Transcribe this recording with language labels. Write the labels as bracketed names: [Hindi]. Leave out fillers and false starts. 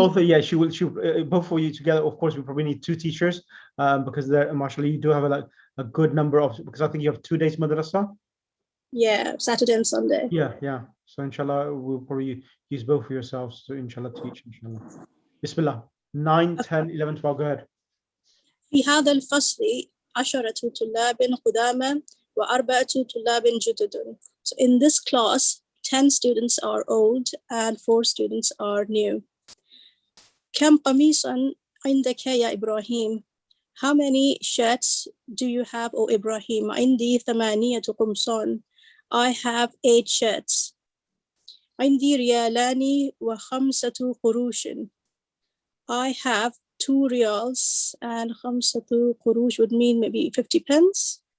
[English] Kausar, yeah, she will. Both of you together. Of course, we probably need 2 teachers, because there, mashallah, you do have a good number of. Because I think you have 2 days madrasa. Yeah, Saturday and Sunday. Yeah. So inshallah, we'll probably use both of yourselves to inshallah teach. Inshallah. Bismillah. 9, 10, 11, 12. Go ahead. [Arabic] في هذا الفصل 10 طلاب قدامى و4 طلاب جدد. [English] So in this class, 10 students are old and 4 students are new. [Arabic] كم قميصا عندك يا إبراهيم? [English] How many shirts do you have, O Ibrahim? [Arabic] عندي 8 قمصان. [English] I have 8 shirts. [Arabic] عندي ريالان و5 قروش. [English] I have 2 riyals and 5 قروش would mean maybe 50 pence.